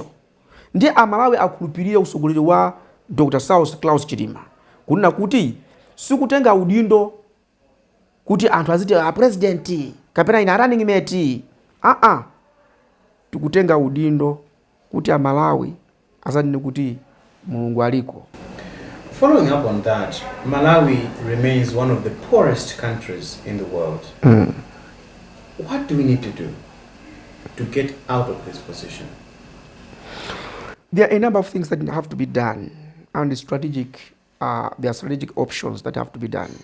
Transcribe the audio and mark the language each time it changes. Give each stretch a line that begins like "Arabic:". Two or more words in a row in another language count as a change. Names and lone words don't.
Nyanja: Ndi Amalawi akhulupirira usogoleri wa Dr. South Klaus Chilima kunena kuti sikutenga udindo kuti anthu aziti president kapena ina
English: running mate.
Nyanja: Tikutenga udindo kuti Amalawi azanene kuti Mulungu aliko.
English: Following up on that, Malawi remains one of the poorest countries in the world. What do we need to do to get out of this position? There are a number of things that have to be done, and there are strategic options that have to be done.